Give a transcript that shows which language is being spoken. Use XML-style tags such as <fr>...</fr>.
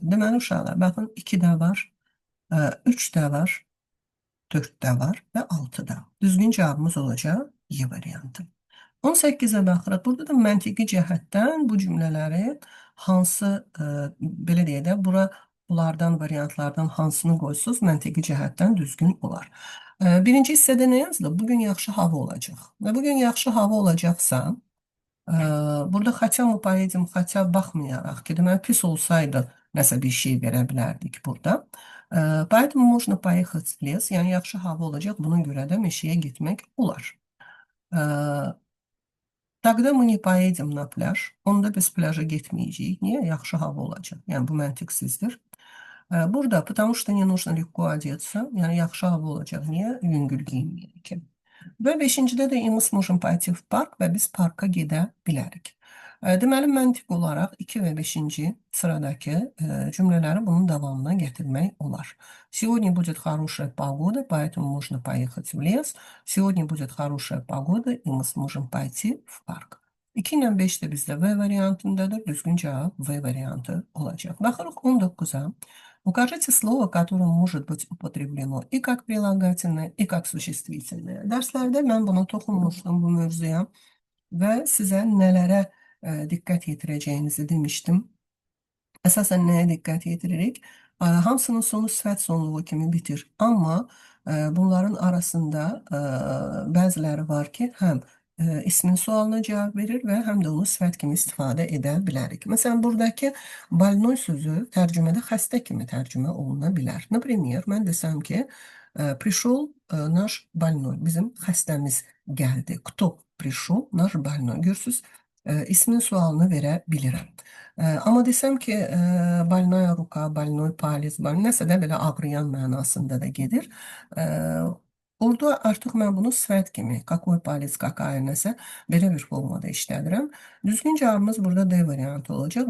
<az>Deməli, uşaqlar, baxın, 2-də var, 3-də var, 4-də var və 6-da. Düzgün cavabımız olacaq Y variantı. 18-ə baxırıq. Burada da məntiqi cəhətdən bu cümlələri hansı, belə deyək də, bunlardan, variantlardan hansını qoysunuz, məntiqi cəhətdən düzgün olar. Birinci hissədə nə yazılıb? Bugün yaxşı hava olacaq. Və bugün yaxşı hava olacaqsa, burada</az> <ru>хотя мы поедем, хотя</ru> <az>baxmayaraq ki, deməli pis olsaydı nəsə bir şey verə bilərdik burada.</az> <ru>Поэтому можно поехать в лес,</ru> <az>yəni yaxşı hava olacaq, buna görə də meşəyə getmək olar.</az> <ru>Тогда мы не поедем на pляж.</ru> <az>Onda biz plaja getməyəcəyik. Niyə? Yaxşı hava olacaq. Yəni bu məntiqsizdir.</az> <ru>Burada, потому что не нужно легко одеться.</ru> <az>Yəni yaxşı hava olacaq. Niyə? Yüngül geyinməyək. Və beşincidə də</az> <ru>мы сможем пойти в парк</ru> <az>və biz parka gedə bilərik. Deməli, məntiq olaraq 2 və 5-ci sıradakı cümlələri bunun davamına gətirmək olar.</az> <ru>Сегодня будет хорошая погода, поэтому можно поехать в лес. Сегодня будет хорошая погода, и мы сможем пойти в парk.</ru> <az>2 ilə 5 də bizdə V variantındadır. Düzgün cavab V variantı olacaq. Baxırıq 19-a.</az> <ru>Укажите слово, которое может быть употреблено и как прилагательное, и как существительное.</ru> <az>Dərslərdə mən buna toxunmuşdum bu mövzuya və sizə nələrə diqqət yetirəcəyinizi demişdim. Əsasən nəyə diqqət yetiririk? Hamısının sonu sifət sonluğu kimi bitir. Amma bunların arasında bəziləri var ki, həm ismin sualına cavab verir və həm də onu sifət kimi istifadə edə bilərik. Məsələn, buradakı больной sözü tərcümədə xəstə kimi tərcümə oluna bilər.</az> <ru>Например,</ru> <az>mən desəm ki,</az> <ru>пришел наш больной,</ru> <az>bizim xəstəmiz gəldi.</az> <ru>Кто пришел? Наш больной.</ru> <az>Görürsüz, ismin sualını verə bilirəm. Amma desəm ki,</az> <ru>больная рука, больной палец,</ru> <az>nəsə də belə ağrıyan mənasında da gedir. Orada artıq mən bunu sifət kimi,</az> <ru>какой палец, какая</ru> <az>nəsə belə bir formada işlədirəm. Düzgün cavabımız burada D variantı olacaq.</az>